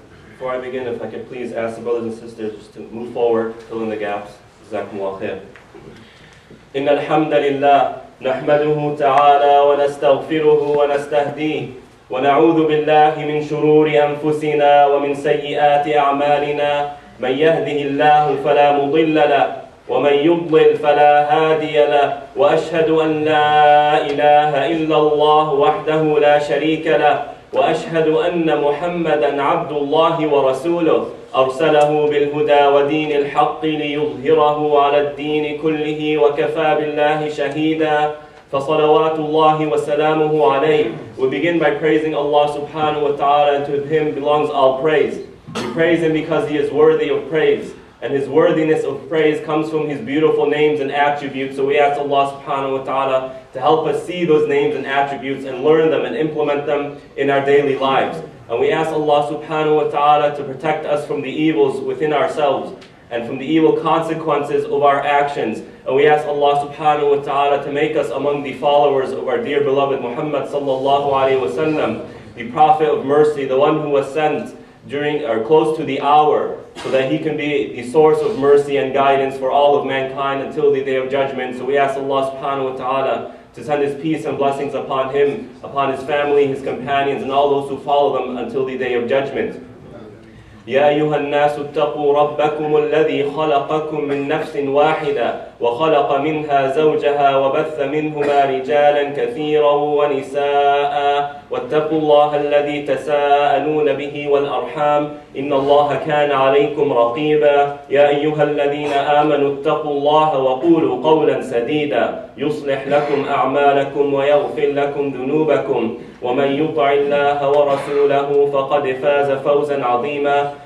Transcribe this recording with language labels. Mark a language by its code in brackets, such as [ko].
[en] Before I begin, if I could please ask the brothers and sisters to move forward, fill in the gaps. [ar] Jazakumullah khair. إن الحمد لله نحمده تعالى ونستغفره ونستهديه ونعوذ بالله من شرور أنفسنا ومن سيئات أعمالنا من يهده الله فلا مضل له ومن يضلل فلا هادي له وأشهد أن لا إله إلا الله وحده لا شريك له وأشهد أن محمدا عبد الله ورسوله أرسله بالهدى ودين الحق ليظهره على الدين كله وكفى بالله شهيدا فصلوات الله وسلامه عليه. [en] We begin by praising Allah subhanahu wa ta'ala, and to Him belongs all praise. We praise Him because He is worthy of praise, and His worthiness of praise comes from His beautiful names and attributes. So we ask Allah subhanahu wa ta'ala to help us see those names and attributes and learn them and implement them in our daily lives. And we ask Allah subhanahu wa ta'ala to protect us from the evils within ourselves and from the evil consequences of our actions. And we ask Allah subhanahu wa ta'ala to make us among the followers of our dear beloved Muhammad sallallahu alayhi wa sallam, the Prophet of mercy, the one who was sent during or close to the hour, so that he can be the source of mercy and guidance for all of mankind until the day of judgment. So we ask Allah subhanahu wa ta'ala to send His peace and blessings upon him, upon his family, his companions, and all those who follow them until the day of judgment. [ar] يا أيها الناس اتقوا ربكم الذي خلقكم من نفس واحدة وخلق منها زوجها وبث منهما رجالا كثيرا ونساء واتقوا الله الذي تساءلون به والأرحام إن الله كان عليكم رقيبا يا أيها الذين آمنوا اتقوا الله وقولوا قولا سديدا يصلح لكم أعمالكم ويغفر لكم ذنوبكم ومن يطع الله ورسوله فقد فاز فوزا عظيما.